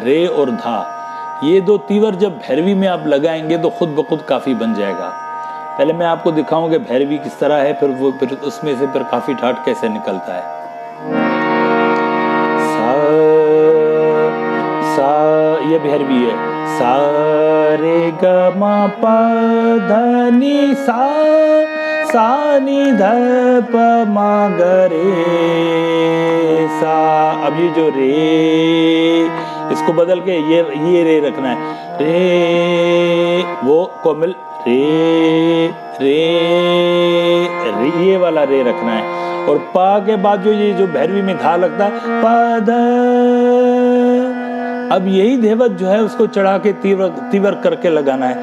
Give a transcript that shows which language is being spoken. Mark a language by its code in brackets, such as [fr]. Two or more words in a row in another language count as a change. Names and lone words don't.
[hi] रे और धा, ये दो तीवर जब भैरवी में आप लगाएंगे तो खुद ब खुद काफ़ी बन जाएगा। पहले मैं आपको दिखाऊं कि भैरवी किस तरह है, फिर उसमें से फिर काफ़ी ठाठ कैसे निकलता है। सा ये भैरवी है। सा रे ग म प ध नि सा नि ध प म ग रे सा। अब ये जो रे, इसको बदल के ये रे रखना है। रे वो कोमल रे रे रे, ये वाला रे रखना है। और पा के बाद जो भैरवी में धा लगता है पद, अब यही धैवत जो है उसको चढ़ा के तीवर करके लगाना है।